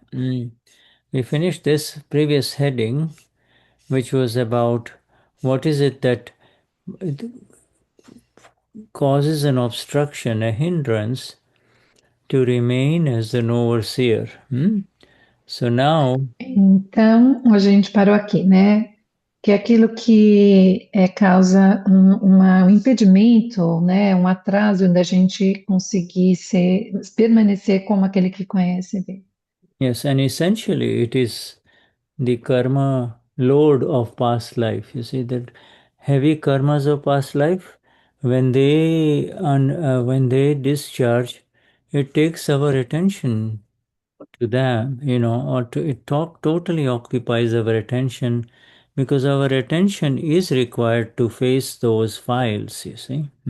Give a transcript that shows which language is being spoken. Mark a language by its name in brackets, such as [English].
[English] We finished this previous heading, which was about what is it that causes an obstruction, a hindrance to remain as an overseer. So now, [Portuguese] Então, a gente parou aqui, né? Que é aquilo que causa um impedimento, né? Um atraso da gente conseguir permanecer como aquele que conhece Deus. [English] yes, and essentially it is the karma load of past life. You see that heavy karmas of past life, when they discharge, it takes our attention to them, it totally occupies our attention because our attention is required to face those files, you see.